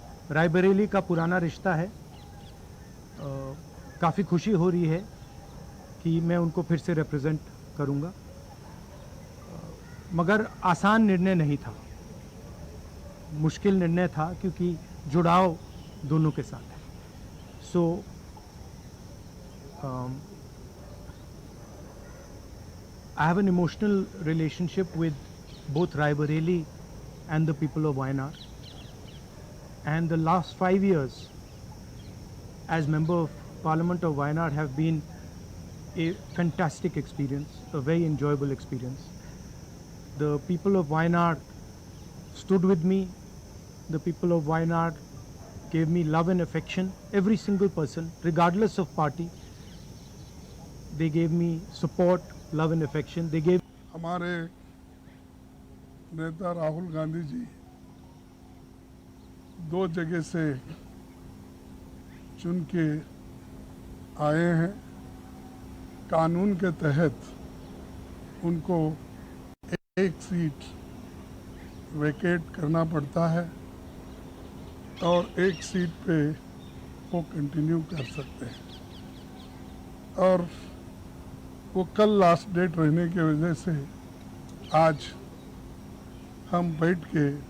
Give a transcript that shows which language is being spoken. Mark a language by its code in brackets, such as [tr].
[hi] रायबरेली का पुराना रिश्ता है। काफ़ी खुशी हो रही है कि मैं उनको फिर से रिप्रेजेंट करूंगा, मगर आसान निर्णय नहीं था, मुश्किल निर्णय था क्योंकि जुड़ाव दोनों के साथ है। [en] So I have an emotional relationship with both Raebareli and the people of Wayanad, and the last 5 years as member of Parliament of Wayanad have been a fantastic experience, a very enjoyable experience. The people of Wayanad stood with me. The people of Wayanad gave me love and affection. Every single person, regardless of party, they gave me support, love and affection. They gave. [hi] हमारे नेता राहुल गांधी जी 2 जगह से चुन के आए हैं। कानून के तहत उनको एक सीट वेकेट करना पड़ता है और एक सीट पे वो कंटिन्यू कर सकते हैं, और वो कल लास्ट डेट रहने की वजह से आज हम बैठ के